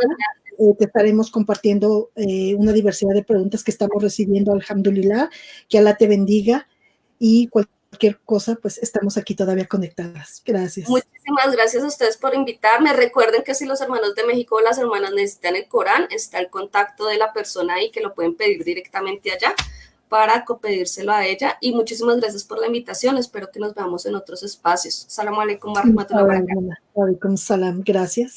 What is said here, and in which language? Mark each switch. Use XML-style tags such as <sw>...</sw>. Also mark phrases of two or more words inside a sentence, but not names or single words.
<es>Te estaremos compartiendo una diversidad de preguntas que estamos recibiendo, alhamdulillah, que Alá te bendiga y cualquier cosa, pues estamos aquí todavía conectadas. Gracias. Muchísimas gracias a ustedes por invitarme. Recuerden que si los hermanos de México o las hermanas necesitan el Corán, está el contacto de la persona ahí que lo pueden pedir directamente allá para pedírselo a ella. Y muchísimas gracias por la invitación. Espero que nos veamos en otros espacios.</es> <ar>السلام عليكم ورحمة الله وبركاته. وعليكم السلام.</ar> <es>Gracias.</es>